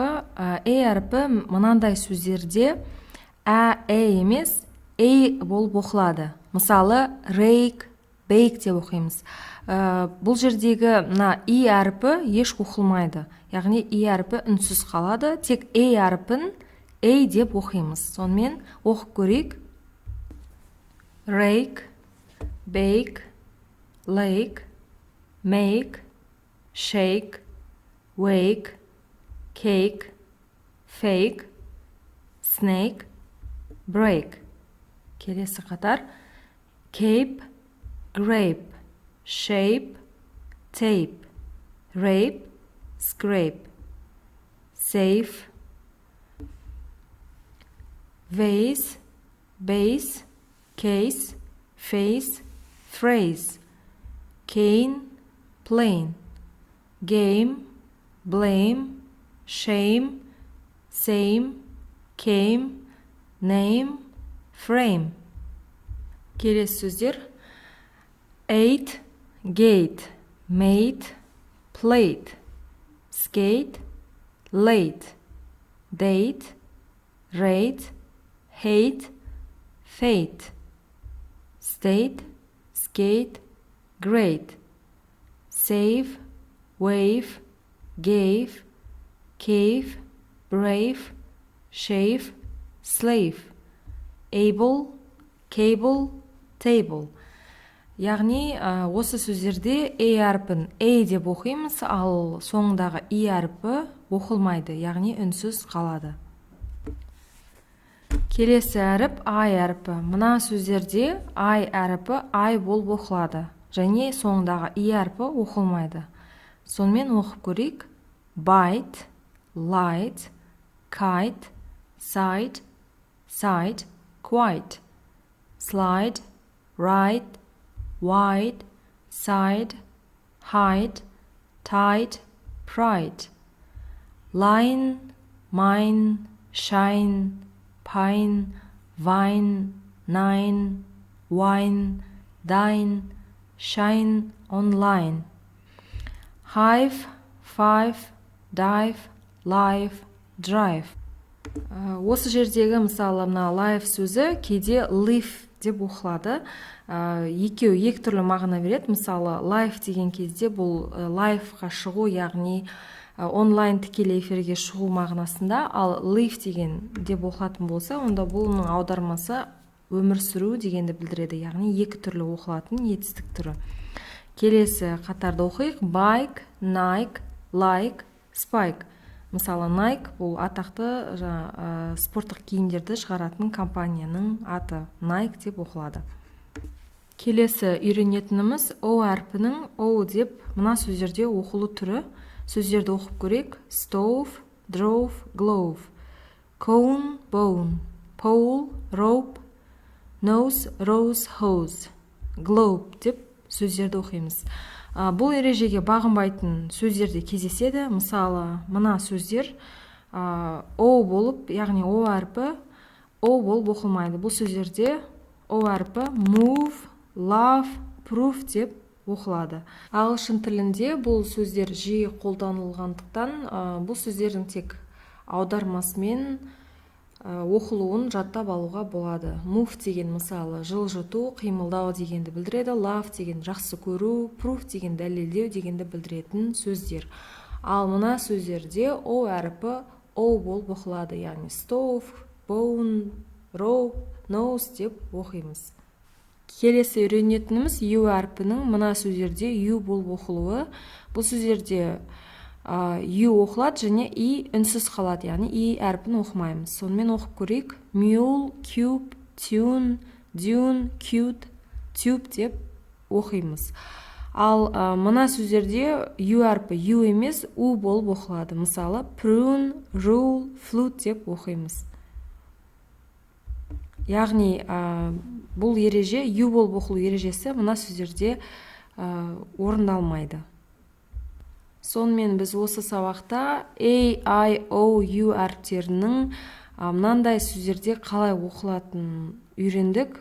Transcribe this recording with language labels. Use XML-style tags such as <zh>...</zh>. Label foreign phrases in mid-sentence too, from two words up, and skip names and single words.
<kk>A әріпі мынандай сөздерде емес A болып оқылады. Мысалы,</kk> <en>rake, bake</en> <kk>деп оқимыз. Бұл жердегі I әріпі еш оқылмайды. Яғни I әріпі үнсіз қалады. Тек A әріпін A деп оқимыз. Сонымен оқып көрейік.</kk> <en>Rake, bake, lake, make, shake, wake, cake, fake, snake, break.</en> <kk>Келесі қатар.</kk> <en>Cape, grape, shape, tape, rape, scrape, safe, vase, base, case, face, phrase, cane, plane, game, blame, shame, same, came, name, frame.</en> <kk>Келесі сөздер.</kk> <en>Ate, gate, made, plate, skate, late, date, rate, hate, fate, state, skate, great, save, wave, gave, cave, brave, shave, slave, able, cable, table.</en> <kk>Яғни, осы сөздерде A әріпін A деп оқимыз, ал соңындағы I әріпі оқылмайды, яғни үнсіз қалады. Келесі әріп I әріпі. Мына сөздерде I әріпі I болып оқылады, және соңындағы I әріпі оқылмайды. Сонымен оқып көрейік.</kk> <en>Bite, light, kite, side, side, quite, slide, ride, wide, side, hide, tide, pride, line, mine, shine, pine, vine, nine, wine, dine, shine, online, hive, five, dive, live, drive.</en> <kk>Осы жердегі мысалы мына live сөзі кейде live деп оқылады. Екі түрлі мағына береді. Мысалы, live деген кезде бұл live-ға шығу, яғни онлайн тікелей эфирге шығу мағынасында, ал live деген деп оқылатын болса, онда бұның аудармасы өмір сүру дегенді білдіреді, яғни екі түрлі оқылатын етістік түрі. Келесі қатарды оқиық.</kk> <en>Bike, Nike, like, spike.</en> <kk>Мысалы, Nike бұл атақты спорттық киімдерді шығаратын компанияның аты. Nike деп оқылады. Келесі үйренетініміз O әрпінің O деп мына сөздерде оқылу түрі. Сөздерді оқып көрейік.</kk> <en>Stove, drove, glove, cone, bone, pole, rope, nose, rose, hose, globe</en> <kk>деп сөздерді оқимыз. Бұл ережеге бағынбайтын сөздерде кездеседі. Мысалы, мына сөздер O болып, яғни O әрпі O болып оқылмайды. Бұл сөздерде O әрпі</kk> <en>move, love, proof</en> <kk>деп оқылады. Ағылшын тілінде бұл сөздер жиі қолданылғандықтан, бұл сөздердің тек аудармасымен оқылуын жаттап алуға болады. Move деген мысалы жылжыту, қимылдау дегенді білдіреді. Love деген жақсы көру, proof деген дәлелдеу дегенді білдіретін сөздер. Ал мына сөздерде O әріпі O болып оқылады, яғни</kk> <en>stove, bone, rope, nose</en> <kk>деп оқимыз. Келесі үйренетініміз U әрпінің мына сөздерде U болып оқылуы. Бұл сөздерде U оқылады және I үнсіз қалады, яғни I әрпін оқымаймыз. Сонымен оқып көрейік.</kk> <en>Mule, cube, tune, dune, cute, tube</en> <kk>деп оқимыз. Ал мына сөздерде U әрпі U емес U болып оқылады. Мысалы,</kk> <en>prune, rule, flute</en> <kk>деп оқимыз. Яғни бұл ереже U болып оқылу ережесі мына сөздерде орындалмайды. Сонымен біз осы сабақта A, I, O, U әріптерінің мынандай сөздерде қалай оқылатынын үйрендік.</kk>